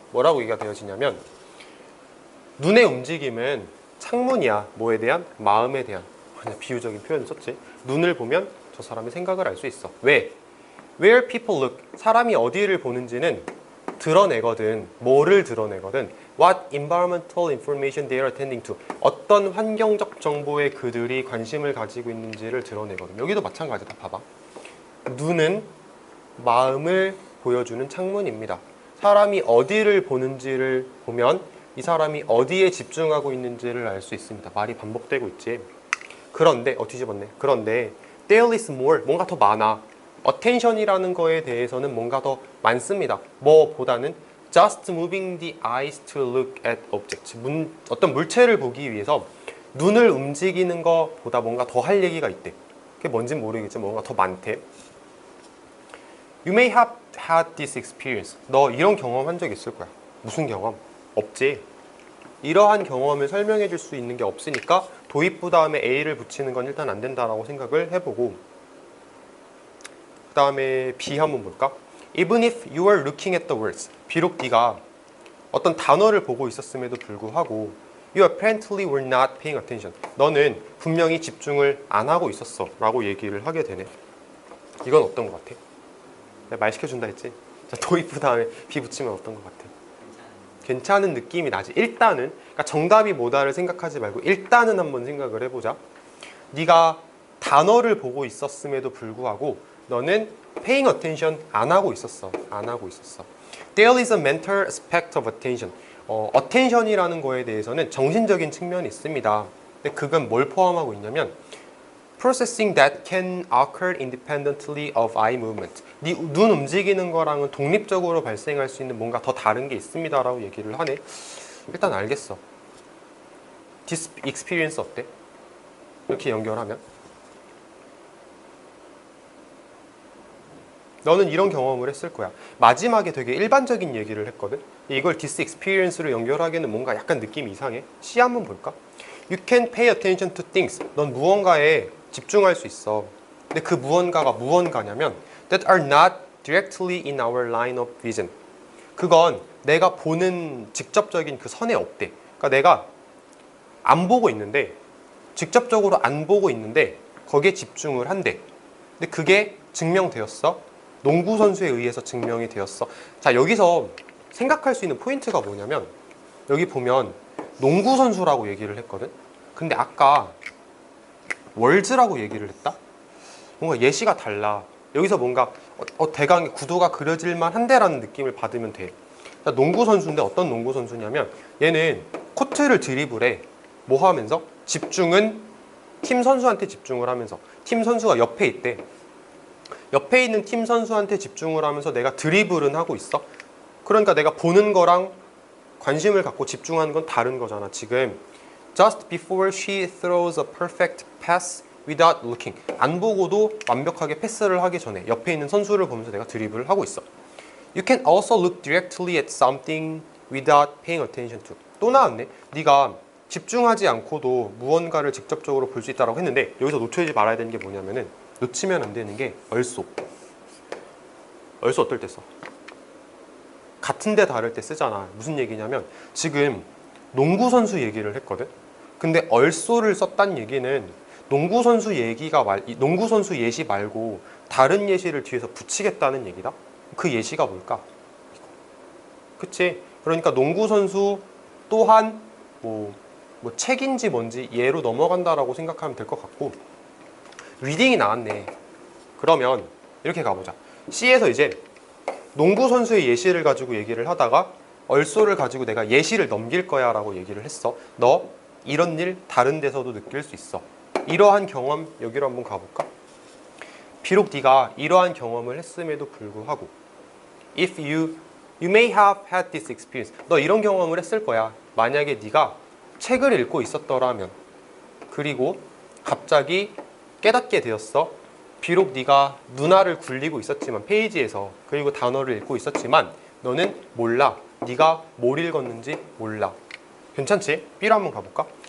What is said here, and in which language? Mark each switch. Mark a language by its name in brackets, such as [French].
[Korean] 뭐라고 얘기가 되어지냐면, 눈의 움직임은 창문이야. 뭐에 대한? 마음에 대한. 그냥 비유적인 표현을 썼지. 눈을 보면 저 사람의 생각을 알 수 있어. 왜? [English] Where people look. [Korean] 사람이 어디를 보는지는 드러내거든. 뭐를 드러내거든. [English] What environmental information they are attending to. [Korean] 어떤 환경적 정보에 그들이 관심을 가지고 있는지를 드러내거든. 여기도 마찬가지다. 봐봐. 눈은 마음을 보여주는 창문입니다. 사람이 어디를 보는지를 보면 이 사람이 어디에 집중하고 있는지를 알 수 있습니다. 말이 반복되고 있지. 그런데 뒤집었네. 그런데 [English] there is more. [Korean] 뭔가 더 많아. attention이라는 거에 대해서는 뭔가 더 많습니다. 뭐보다는 [English] just moving the eyes to look at objects. [Korean] 어떤 물체를 보기 위해서 눈을 움직이는 것보다 뭔가 더 할 얘기가 있대. 그게 뭔진 모르겠지만 뭔가 더 많대. [English] You may have had this experience. [Korean] 너 이런 경험 한 적 있을 거야. 무슨 경험? 없지. 이러한 경험을 설명해 줄 수 있는 게 없으니까 도입부 다음에 A를 붙이는 건 일단 안 된다라고 생각을 해보고, 그 다음에 B 한번 볼까? [English] Even if you are looking at the words. [Korean] 비록 네가 어떤 단어를 보고 있었음에도 불구하고 [English] You apparently were not paying attention. [Korean] 너는 분명히 집중을 안 하고 있었어 라고 얘기를 하게 되네. 이건 어떤 것 같아? 내가 말 시켜준다 했지? 자, 도입부 다음에 B 붙이면 어떤 것 같아? 괜찮은 느낌이 나지. 일단은, 그러니까 정답이 뭐다를 생각하지 말고 일단은 한번 생각을 해보자. 네가 단어를 보고 있었음에도 불구하고 너는 [English] paying attention [Korean] 안 하고 있었어. 안 하고 있었어. [English] There is a mental aspect of attention. [Korean] attention이라는 거에 대해서는 정신적인 측면이 있습니다. 근데 그건 뭘 포함하고 있냐면 [English] processing that can occur independently of eye movement. [Korean] 네 눈 움직이는 거랑은 독립적으로 발생할 수 있는 뭔가 더 다른 게 있습니다 라고 얘기를 하네. 일단 알겠어. [English] This experience [Korean] 어때? 이렇게 연결하면 너는 이런 경험을 했을 거야. 마지막에 되게 일반적인 얘기를 했거든. 이걸 [English] this experience [Korean] 로 연결하기에는 뭔가 약간 느낌이 이상해. C 한번 볼까? [English] You can pay attention to things. [Korean] 넌 무언가에 집중할 수 있어. 근데 그 무언가가 무언가냐면 [English] that are not directly in our line of vision. [Korean] 그건 내가 보는 직접적인 그 선에 없대. 그러니까 내가 안 보고 있는데, 직접적으로 안 보고 있는데 거기에 집중을 한대. 근데 그게 증명되었어. 농구 선수에 의해서 증명이 되었어. 자, 여기서 생각할 수 있는 포인트가 뭐냐면 여기 보면 농구 선수라고 얘기를 했거든. 근데 아까 월즈라고 얘기를 했다? 뭔가 예시가 달라. 여기서 뭔가 대강의 구도가 그려질만 한데라는 느낌을 받으면 돼. 자, 농구 선수인데 어떤 농구 선수냐면 얘는 코트를 드리블해. 뭐 하면서? 집중은 팀 선수한테 집중을 하면서. 팀 선수가 옆에 있대. 옆에 있는 팀 선수한테 집중을 하면서 내가 드리블은 하고 있어. 그러니까 내가 보는 거랑 관심을 갖고 집중하는 건 다른 거잖아. 지금 [English] Just before she throws a perfect pass without looking. [Korean] 안 보고도 완벽하게 패스를 하기 전에 옆에 있는 선수를 보면서 내가 드리블을 하고 있어. [English] You can also look directly at something without paying attention to. [Korean] 또 나왔네. 네가 집중하지 않고도 무언가를 직접적으로 볼 수 있다고 했는데 여기서 놓치지 말아야 되는 게 뭐냐면은 놓치면 안 되는 게 얼쏘. 얼쏘 어떨 때 써? 같은데 다를 때 쓰잖아. 무슨 얘기냐면 지금 농구 선수 얘기를 했거든. 근데 얼쏘를 썼단 얘기는 농구 선수 농구 선수 예시 말고 다른 예시를 뒤에서 붙이겠다는 얘기다. 그 예시가 뭘까? 그치? 그러니까 농구 선수 또한 뭐 책인지 뭔지 예로 넘어간다라고 생각하면 될 것 같고, 리딩이 나왔네. 그러면 이렇게 가보자. C에서 이제 농구 선수의 예시를 가지고 얘기를 하다가 얼쏘를 가지고 내가 예시를 넘길 거야 라고 얘기를 했어. 너 이런 일 다른 데서도 느낄 수 있어. 이러한 경험 여기로 한번 가볼까? 비록 네가 이러한 경험을 했음에도 불구하고 [English] If you may have had this experience. [Korean] 너 이런 경험을 했을 거야. 만약에 네가 책을 읽고 있었더라면, 그리고 갑자기 깨닫게 되었어. 비록 네가 눈알을 굴리고 있었지만 페이지에서 그리고 단어를 읽고 있었지만 너는 몰라. 네가 뭘 읽었는지 몰라. 괜찮지? B로 한번 가볼까?